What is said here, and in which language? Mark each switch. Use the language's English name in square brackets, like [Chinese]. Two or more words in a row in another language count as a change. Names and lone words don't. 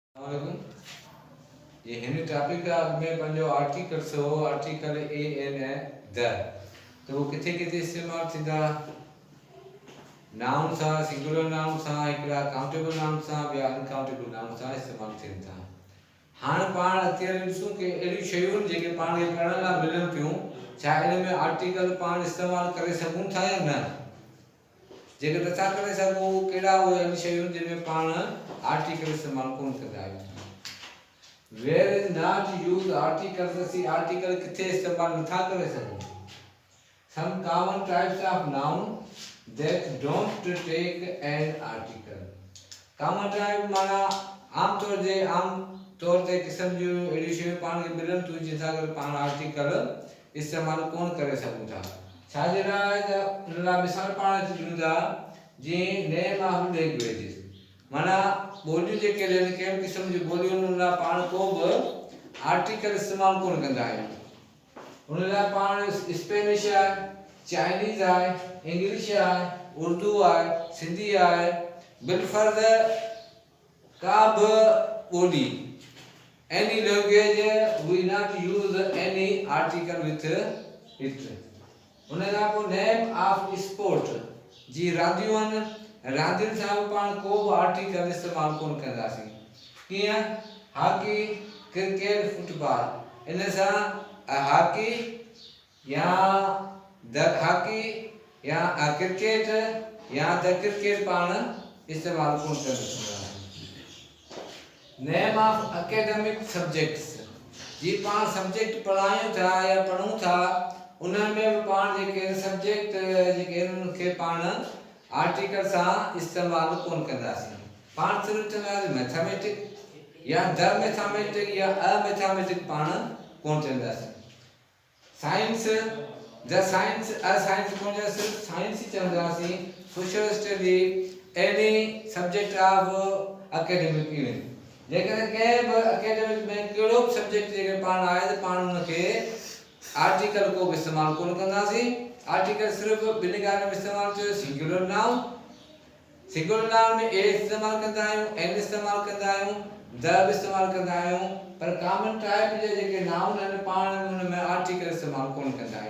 [Sindhi] वालेकुम। ये हिंदी टॉपिक में पंहिंजो आर्टिकल्स हो [English] article a an [Sindhi] है द तो वो किथे किथे इस्तेमाल थींदा नाउन सां [English] singular noun [Sindhi] सां हिकिड़ा [English] countable noun [Sindhi] सां ॿिया [English] uncountable noun [Sindhi] सां इस्तेमाल थियनि था। हाणे पाण अत्यारे ॾिसूं कि अहिड़ियूं शयूं जेके पाण खे पढ़ण लाइ मिलनि थियूं छा इन में आर्टिकल पाण इस्तेमाल करे सघूं था या न। जेकर नथा करे सघूं कहिड़ा उहे अहिड़ियूं शयूं जिन में पाण आर्टिकल इस्तेमाल कोन कंदा आहियूं। [English] Where is not use articles [Sindhi] असीं आर्टिकल किथे इस्तेमाल नथा करे सघूं। [English] Some common types of noun that don't take an article. Common type [Sindhi] माना आम तौर ते किस्म जूं अहिड़ियूं शयूं पाण खे मिलनि थियूं जिथां करे पाण आर्टिकल इस्तेमाल कोन करे सघूं था। छाजे लाइ त उन लाइ मिसाल पाण ॾियूं था जीअं [English] name of languages [Sindhi] माना ॿोलियूं जेके आहिनि कहिड़ी क़िस्म जी ॿोलियूं उन लाइ पाण को बि आर्टिकल इस्तेमाल कोन कंदा आहियूं। उन लाइ पाण स्पेनिश आहे चाइनीज़ आहे इंग्लिश आहे उर्दू आहे सिंधी आहे बिलफर्ज़ का बि ॿोली [English] any language we not use any article with it। [Sindhi] उन खां पोइ [English] name of sport [Sindhi] जी रांदियूं आहिनि रांदियुनि सां बि पाण को बि आर्टिकल इस्तेमाल कोन कंदासीं। कीअं हॉकी क्रिकेट फुटबॉल इन सां हॉकी या [English] the hockey [Sindhi] या क्रिकेट या [English] the cricket [Sindhi] पाण इस्तेमाल कोन कंदासीं। [English] name of academic subjects [Sindhi] जी पाण सब्जेक्ट पढ़ायूं था या पढ़ूं था उन्हनि में बि पाण जेके सब्जेक्ट जेके उनखे पाण आर्टिकल सां इस्तेमाल कोन कंदासीं। पाण सिर्फ़ु चवंदासीं मैथमेटिक या [English] the mathematic [Sindhi] या [English] a mathematic [Sindhi] पाण कोन चवंदासीं। [English] science the science a science [Sindhi] कोन चवंदासीं सिर्फ़ु साइंस ई चवंदासीं। [English] social study any subject of academic event [Sindhi] जेकॾहिं कंहिं बि एकेडमिक में कहिड़ो बि सब्जेक्ट जेके पाण आहे त पाण उनखे आर्टिकल को बि इस्तेमाल कोन कंदासीं। आर्टिकल सिर्फ़ु ॿिनि ॻाल्हियुनि में इस्तेमाल थियो [English] singular noun [Sindhi] में ए इस्तेमाल कंदा आहियूं एन इस्तेमाल कंदा आहियूं द बि इस्तेमाल कंदा आहियूं पर [English] common type [Sindhi] जे जेके नाउन आहिनि पाण उन में आर्टिकल इस्तेमाल कोन कंदा आहियूं।